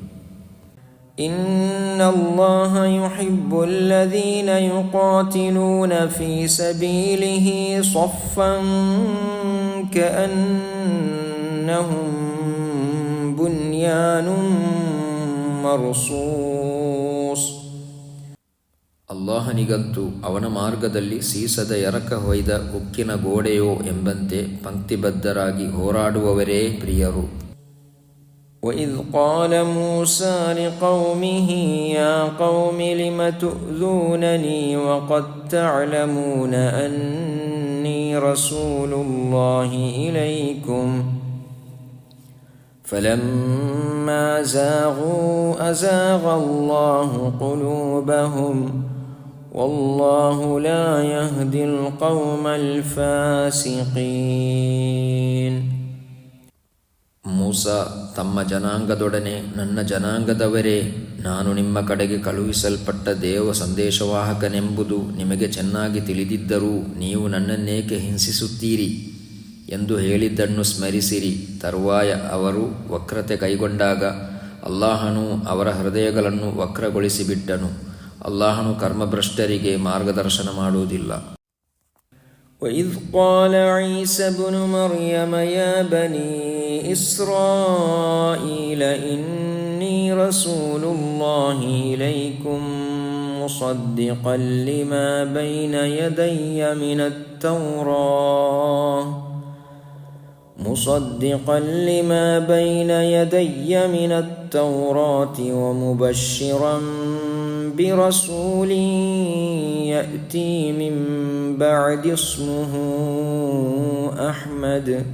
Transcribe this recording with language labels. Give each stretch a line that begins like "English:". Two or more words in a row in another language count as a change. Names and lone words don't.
Arabic: إن الله يحب الذين يقاتلون في سبيله صفا كأنهم بنيان مرصوص.
Kannada: ಅಲ್ಲಾಹನಿಗಂತೂ ಅವನ ಮಾರ್ಗದಲ್ಲಿ ಸೀಸದ ಎರಕ ಹೊಯ್ದ ಉಕ್ಕಿನ ಗೋಡೆಯೋ ಎಂಬಂತೆ ಪಂಕ್ತಿಬದ್ಧರಾಗಿ ಹೋರಾಡುವವರೇ ಪ್ರಿಯರು.
Arabic: وَإِذْ قَالَ مُوسَى لِقَوْمِهِ يَا قَوْمِ لِمَ تُؤْذُونَنِي وَقَدْ تَعْلَمُونَ أَنِّي رَسُولُ اللَّهِ إِلَيْكُمْ فَلَمَّا زَاغُوا أَزَاغَ اللَّهُ قُلُوبَهُمْ وَاللَّهُ لَا يَهْدِي الْقَوْمَ الْفَاسِقِينَ.
Kannada: ಮೂಸಾ ತಮ್ಮ ಜನಾಂಗದೊಡನೆ, ನನ್ನ ಜನಾಂಗದವರೇ, ನಾನು ನಿಮ್ಮ ಕಡೆಗೆ ಕಳುಹಿಸಲ್ಪಟ್ಟ ದೇವ ಸಂದೇಶವಾಹಕನೆಂಬುದು ನಿಮಗೆ ಚೆನ್ನಾಗಿ ತಿಳಿದಿದ್ದರೂ ನೀವು ನನ್ನನ್ನೇಕೆ ಹಿಂಸಿಸುತ್ತೀರಿ ಎಂದು ಹೇಳಿದ್ದನ್ನು ಸ್ಮರಿಸಿರಿ. ತರುವಾಯ ಅವರು ವಕ್ರತೆ ಕೈಗೊಂಡಾಗ ಅಲ್ಲಾಹನು ಅವರ ಹೃದಯಗಳನ್ನು ವಕ್ರಗೊಳಿಸಿಬಿಟ್ಟನು. ಅಲ್ಲಾಹನು ಕರ್ಮಭ್ರಷ್ಟರಿಗೆ ಮಾರ್ಗದರ್ಶನ ಮಾಡುವುದಿಲ್ಲ.
Arabic: وَإِذْ قَالَ عِيسَى ابْنُ مَرْيَمَ يَا بَنِي إِسْرَائِيلَ إِنِّي رَسُولُ اللَّهِ إِلَيْكُمْ مُصَدِّقًا لِمَا بَيْنَ يَدَيَّ مِنَ التَّوْرَاةِ وَمُبَشِّرًا برسول يأتي من بعد اسمه أحمد